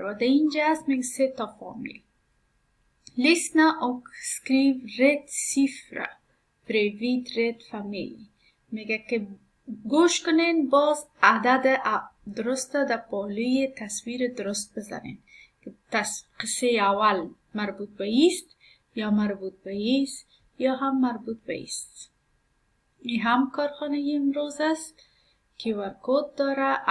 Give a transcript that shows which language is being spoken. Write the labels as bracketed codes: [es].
[fa] و در اینجا است میگه 3 تا فامیل. [sv] Lyssna och skriv rätt siffra bredvid rätt familj. [fa] میگه که گوش کنین باز عدد درسته در بالای تصویر درست بزنین. که قصه اول مربوط به ایست یا مربوط به ایست یا هم مربوط به ایست. این هم کارخانگی امروز است. QR کد داره.